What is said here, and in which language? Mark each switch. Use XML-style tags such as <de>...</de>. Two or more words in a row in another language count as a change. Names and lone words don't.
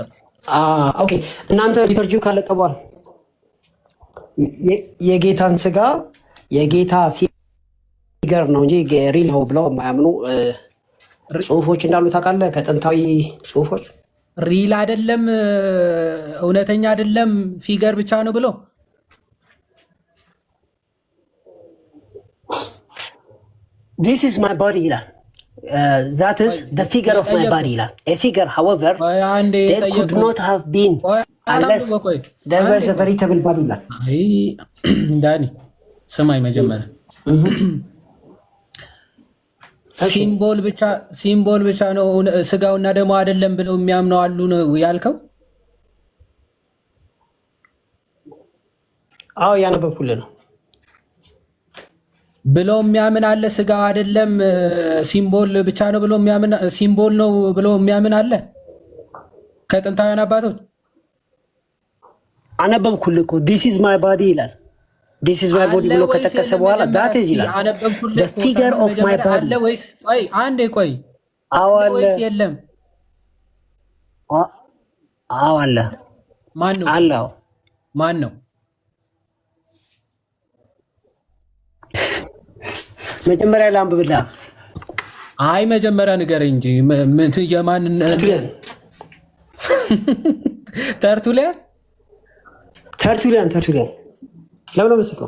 <am>ኦኬ እናንተ ሊተርጂው ካለቀ በኋላ የጌታን ስጋ የጌታ ፊገር ነው እንጂ ሪል ነው ብለው የማያምኑ ጽሁፎች እንዳሉ ታውቃለህ? ከጥንታዊ ጽሁፎች ሪል አይደለም፣ እውነተኛ አይደለም፣ ፊገር ብቻ ነው ብሎ</am> <en>this is my body ይላል። that is the figure of my body ይላል። a figure however there could not have been unless there was a veritable body ይላል።</en> <am>አይ ዳኒ ስማኝ መጀመሪያ ሲምቦል ብቻ ነው ስጋውና ደሞ አይደለም ብለው የሚያምነው አሉ ነው ያልከው? አዎ ያነበብኩልህ ነው ብለው የሚያምን አለ። ስጋው አይደለም ሲምቦል ብቻ ነው ብለው የሚያምን ሲምቦል ነው ብለው የሚያምን አለ። ከጥንታውያን አባቶች አነበብኩልህ እኮ</am> <en>this is my body</en> <am>ይላል።</am> <en>this is my body</en> <am>ብሎ ከጠቀሰ በኋላ</am> <en>that is</en> <am>ይላል</am> <en>the figure of my body</en> <am>አለ ወይስ? ቆይ አንዴ ቆይ፣ አዎ አለ ወይስ የለም? አዎ አለ። ማን ነው አለ? ማን ነው? መጀመሪያ ላንብብልህ። አይ መጀመሪያ ንገረኝ እንጂ የማን ተርቱሊያን ለምን ነው የምትስቀው?</am>